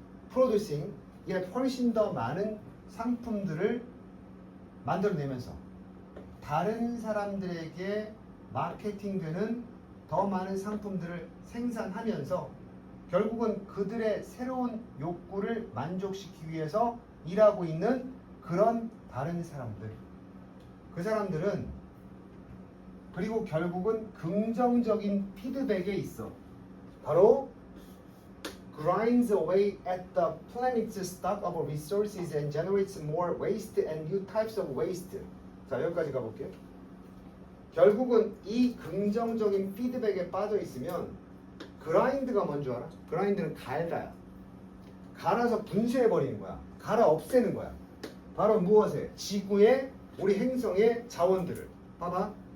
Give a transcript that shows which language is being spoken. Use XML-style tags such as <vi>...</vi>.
<ko>producing, 이게 훨씬 더 많은 상품들을 만들어내면서 다른 사람들에게 마케팅되는 더 많은 상품들을 생산하면서 결국은 그들의 새로운 욕구를 만족시키기 위해서 일하고 있는 그런 다른 사람들. 그 사람들은 그리고 결국은 긍정적인 피드백에 있어. 바로</ko> <en>grinds away at the planet's stock of resources and generates more waste and new types of waste.</en> <ko>자, 여기까지 가볼게요. 결국은 이 긍정적인 피드백에 빠져 있으면 grind가 뭔지 알아? grind는 갈다야. 갈아서 분쇄해버리는 거야. 갈아 없애는 거야. 바로 무엇에? 지구의 우리 행성의 자원들을. 봐봐.</ko>